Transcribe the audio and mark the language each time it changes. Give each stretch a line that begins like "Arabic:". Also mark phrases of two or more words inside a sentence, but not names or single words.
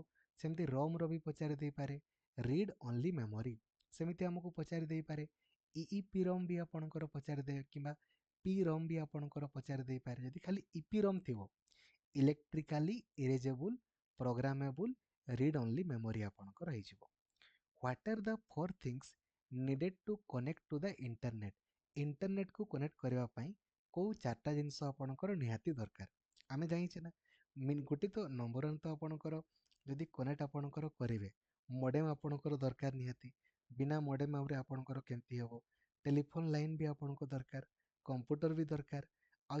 Odia: ସେମିତି ରମ୍ର ବି ପଚାରି ଦେଇପାରେ,
English: read only memory.
Odia: ସେମିତି ଆମକୁ ପଚାରି ଦେଇପାରେ EEPROM ବି ଆପଣଙ୍କର ପଚାରି ଦେବେ, କିମ୍ବା PROM ବି ଆପଣଙ୍କର ପଚାରି ଦେଇପାରେ। ଯଦି ଖାଲି EPROM ଥିବ,
English: electrically erasable programmable read only memory
Odia: ଆପଣଙ୍କର ହେଇଯିବ।
English: What are the four things needed to connect to the internet?
Odia: ଇଣ୍ଟରନେଟକୁ କନେକ୍ଟ କରିବା ପାଇଁ କୋଉ ଚାରିଟା ଜିନିଷ ଆପଣଙ୍କର ନିହାତି ଦରକାର ଆମେ ଜାଣିଛେ ନା ଗୋଟେ ତ
English: number one
Odia: ତ ଆପଣଙ୍କର ଯଦି କନେକ୍ଟ ଆପଣଙ୍କର କରିବେ ମଡେମ ଆପଣଙ୍କର ଦରକାର ନିହାତି ବିନା ମଡେମ ଆହୁରି ଆପଣଙ୍କର କେମିତି ହବ
English: telephone line
Odia: ବି ଆପଣଙ୍କୁ ଦରକାର କମ୍ପ୍ୟୁଟର ବି ଦରକାର ଆଉ